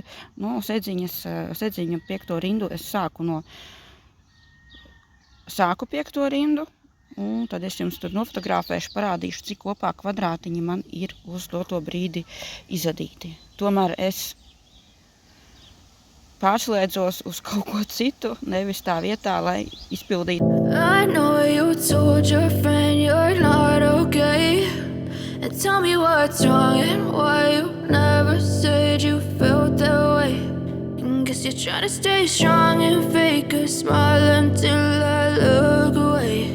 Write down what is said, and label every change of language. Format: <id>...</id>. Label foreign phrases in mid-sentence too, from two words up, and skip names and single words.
<lv>No sēdziņu 5. rindu es sāku 5. rindu, un tad es jums tur nofotografēšu, parādīšu, cik kopā kvadrātiņi man ir uz doto brīdi izadīti. Tomēr es pārslēdzos uz kaut ko citu, nevis tā vietā, lai izpildītu.</lv> <en>I know you told your friend you're not okay, and tell me what's wrong and why you never said you felt that way. And guess you're trying to stay strong and fake a smile until I look away.</en>